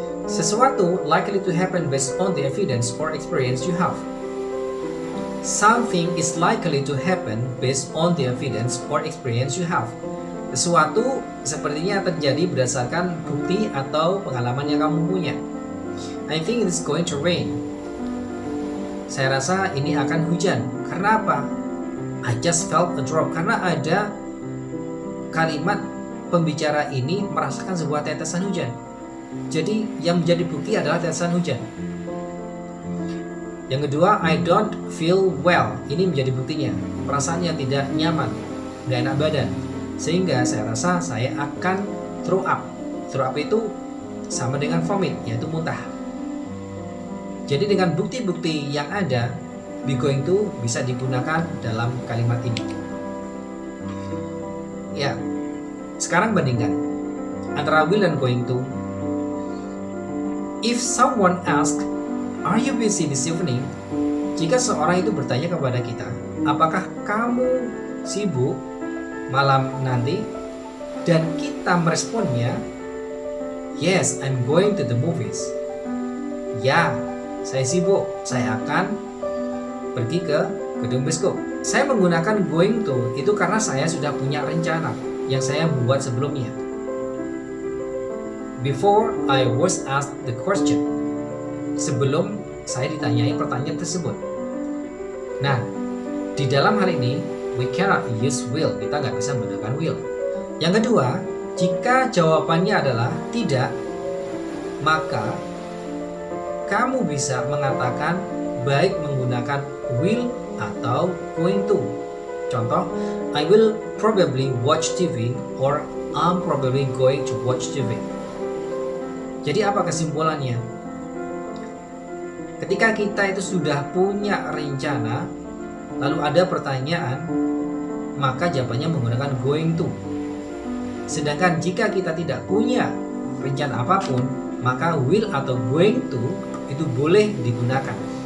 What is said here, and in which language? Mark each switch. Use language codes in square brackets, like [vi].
[id] Sesuatu [en] likely to happen based on the evidence or experience you have. Something is likely to happen based on the evidence or experience you have. [id] Sesuatu sepertinya terjadi berdasarkan bukti atau pengalaman yang kamu punya. [en] I think it is going to rain. [id] Saya rasa ini akan hujan. Karena apa? [en] I just felt a drop. [id] Karena ada kalimat pembicara ini merasakan sebuah tetesan hujan. Jadi yang menjadi bukti adalah tetesan hujan. Yang kedua, [en] I don't feel well. [id] Ini menjadi buktinya. Perasaannya tidak nyaman, tidak enak badan. Sehingga saya rasa saya akan [en] throw up. [id] Throw up itu sama dengan vomit, yaitu muntah. Jadi dengan bukti-bukti yang ada, be going to bisa digunakan dalam kalimat ini. Ya, sekarang bandingkan antara will dan going to. [en] If someone asks, are you busy this evening? [id] Jika seorang itu bertanya kepada kita, apakah kamu sibuk malam nanti? Dan kita meresponnya, [en] yes, I'm going to the movies. [id] Ya, saya sibuk, saya akan pergi ke gedung bioskop. Saya menggunakan going to itu karena saya sudah punya rencana yang saya buat sebelumnya. [en] Before I was asked the question. [id] Sebelum saya ditanyai pertanyaan tersebut. Nah, di dalam hal ini [en] we cannot use will. [id] Kita nggak bisa menggunakan will. Yang kedua, jika jawabannya adalah tidak, maka kamu bisa mengatakan baik menggunakan will atau going to. Contoh, [en] I will probably watch TV or I'm probably going to watch TV. [id] Jadi apa kesimpulannya? Ketika kita itu sudah punya rencana, lalu ada pertanyaan, maka jawabannya menggunakan going to. Sedangkan jika kita tidak punya rencana apapun, maka will atau going to itu boleh digunakan.